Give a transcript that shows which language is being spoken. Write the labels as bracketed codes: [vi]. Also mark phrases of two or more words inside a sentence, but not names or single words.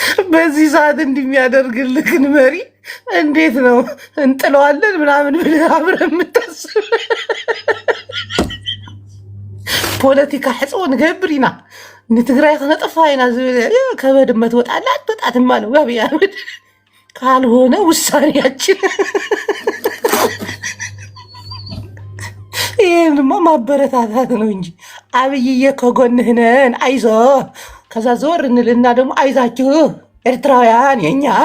[am] በዚህ ሰዓት እንደሚያደርግልክን መሪ እንዴት ነው እንጥለዋለን ምናምን ብለህ አብረህ የምታስብ? [ti] ፖለቲካ ሕፅቦ ንገብር ኢና ንትግራይ ክነጠፋ ኢና ዝብል [am] ከበድመ ትወጣላ አትወጣትም አለው አብይ አህመድ። ካልሆነ ውሳኔያችን ይህንማ ማበረታታት ነው እንጂ አብይዬ ከጎንህ ነን አይዞ። ከዛ ዘወር እንልና ደግሞ አይዛችሁ ኤርትራውያን የኛ